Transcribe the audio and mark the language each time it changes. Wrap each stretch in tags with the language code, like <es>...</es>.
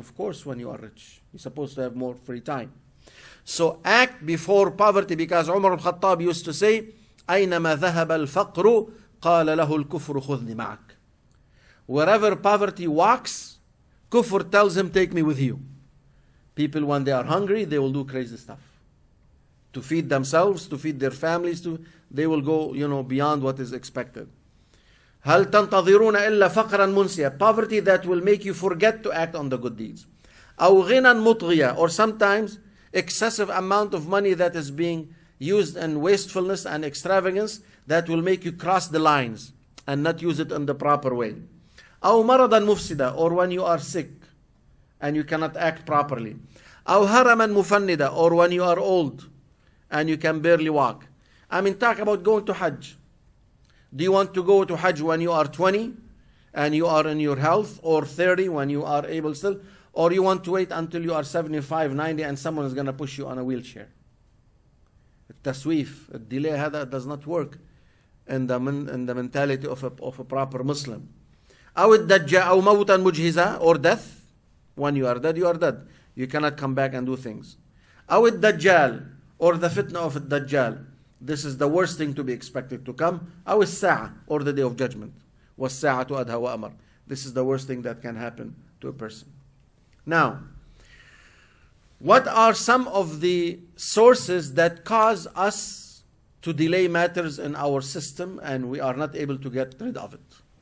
<en>Of course, when you are rich, you're supposed to have more free time. So act before poverty, because Umar al-Khattab used to say,</en> <ar>أينما ذهب الفقر قال له الكفر خذني معك.</ar> <en>Wherever poverty walks, kufr tells him, take me with you. People, when they are hungry, they will do crazy stuff. To feed themselves, to feed their families, they will go, beyond what is expected.</en> <ar>هل تنتظرون إلا فقرا منسيا.</ar> <en>Poverty that will make you forget to act on the good deeds.</en> <ar>أو غنى مطغيا,</ar> <en>or sometimes excessive amount of money that is being used in wastefulness and extravagance that will make you cross the lines and not use it in the proper way.</en> <ar>أو مرضا مفسدا,</ar> <en>or when you are sick and you cannot act properly.</en> <ar>أو هرما مفندا,</ar> <en>or when you are old and you can barely walk. Talk about going to Hajj. Do you want to go to Hajj when you are 20 and you are in your health, or 30 when you are able still, or you want to wait until you are 75, 90 and someone is going to push you on a wheelchair? التسويف, delay, هذا does not work in the mentality of a proper Muslim.</en> <ar>أو الدجال أو موتا مجهزا,</ar> <en>or death. When you are dead, you are dead. You cannot come back and do things.</en> <ar>أو الدجال,</ar> <en>or the fitna of الدجال. This is the worst thing to be expected to come.</en> <ar>أو الساعة,</ar> <en>or the day of judgment.</en> <ar>والساعة أدهى وأمر.</ar> <en>This is the worst thing that can happen to a person. Now, what are some of the sources that cause us to delay matters in our system and we are not able to get rid of it?</en>